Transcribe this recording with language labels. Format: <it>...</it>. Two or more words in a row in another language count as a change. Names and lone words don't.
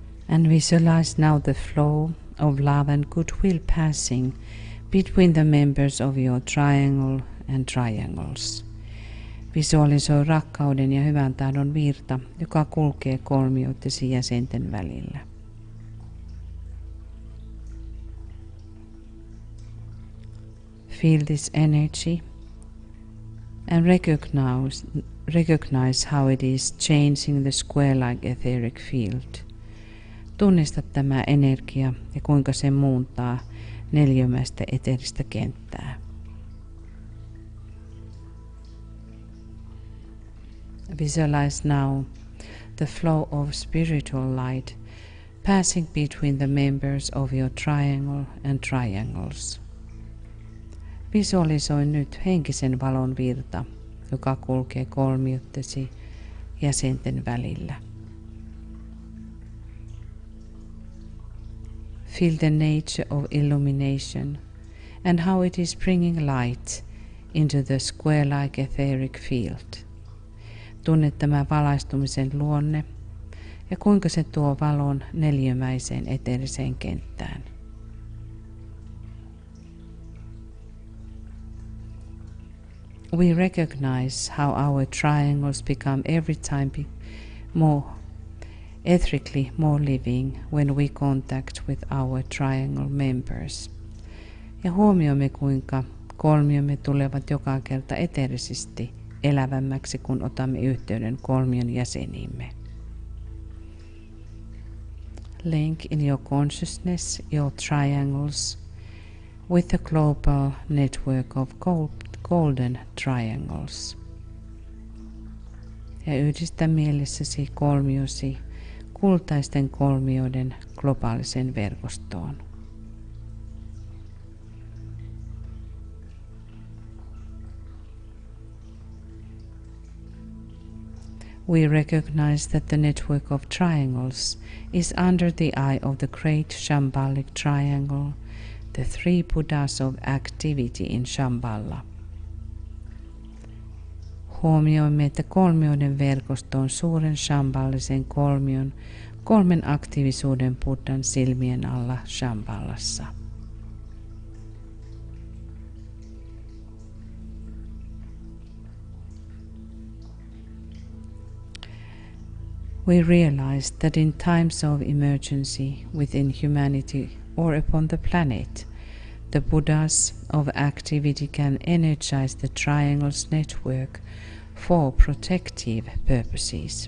<en>And visualize now the flow of love and goodwill passing between the members of your triangle and triangles.</en> <fi>Visualisoi rakkauden ja hyvän tahdon virta, joka kulkee kolmioittesi jäsenten välillä.</fi> <en>Feel this energy and recognize how it is changing the square-like etheric field.</en> <fi>Tunnista tämä energia ja kuinka se muuntaa neliömäistä eteeristä kenttää.</fi> <en>Visualize now the flow of spiritual light passing between the members of your triangle and triangles.</en> <fi>Visualisoi nyt henkisen valon virta, joka kulkee kolmioittesi jäsenten välillä.</fi> <en>Feel the nature of illumination and how it is bringing light into the square-like etheric field.</en> <fi>Tunne tämä valaistumisen luonne ja kuinka se tuo valon neliömäiseen eteeriseen kenttään.</fi> <en>We recognize how our triangles become every time more etherically more living when we contact with our triangle members.</en> <fi>Ja huomioimme kuinka kolmiomme tulevat joka kerta eteerisesti elävämmäksi, kun otamme yhteyden kolmion jäseniimme.</fi> <en>Link in your consciousness your triangles with the global network of golden triangles.</en> <fi>Ja yhdistä mielessäsi kolmiosi kultaisten kolmioiden globaalisen verkostoon.</fi> <en>We recognize that the network of triangles is under the eye of the great Shambhalic triangle, the three Buddhas of activity in Shambhala.</en> <fi>Huomioimme, että kolmioiden verkosto on suuren shambhallisen kolmion, kolmen aktiivisuuden Buddhan silmien alla Shambhalassa.</fi> <en>We realize that in times of emergency within humanity or upon the planet, the Buddhas of activity can energize the triangle's network for protective purposes.</en>